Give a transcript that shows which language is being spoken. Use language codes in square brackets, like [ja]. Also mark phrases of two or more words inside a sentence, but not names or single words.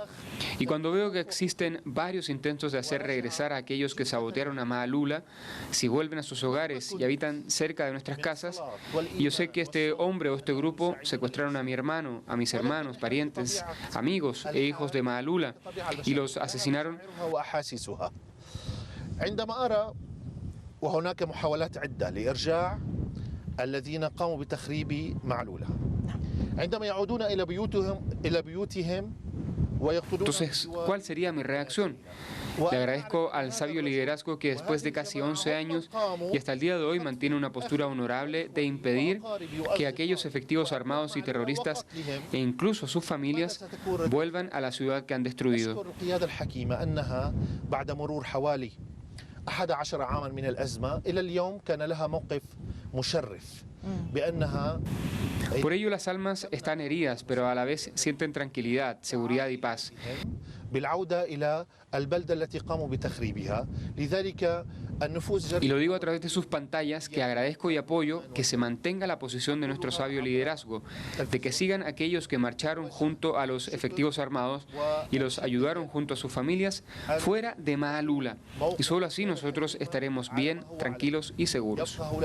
[es] Y cuando veo que existen varios intentos de hacer regresar a aquellos que sabotearon a Maaloula, si vuelven a sus hogares y habitan cerca de nuestras casas, y yo sé que este hombre o este grupo secuestraron a mi hermano, a mis hermanos, parientes, amigos e hijos de Maaloula y los asesinaron. [ar] وهناك محاولات عدة لإرجاع الذين قاموا بتخريب معلولة. عندما يعودون إلى بيوتهم [es] Entonces, ¿cuál sería mi reacción? Le agradezco al sabio liderazgo que después de casi 11 años y hasta el día de hoy mantiene una postura honorable de impedir que aquellos efectivos armados y terroristas e incluso sus familias vuelvan a la ciudad que han destruido. [ar] 11 عاما من الأزمة إلى اليوم كان لها موقف مشرف بأنها. [es] Por ello las almas están heridas, pero a la vez sienten tranquilidad, seguridad y paz. [ar] بالعودة إلى البلدة التي قاموا بتخريبها. لذلك [es] Y lo digo a través de sus pantallas, que agradezco y apoyo que se mantenga la posición de nuestro sabio liderazgo, de que sigan aquellos que marcharon junto a los efectivos armados y los ayudaron junto a sus familias fuera de Maaloula. Y solo así nosotros estaremos bien, tranquilos y seguros.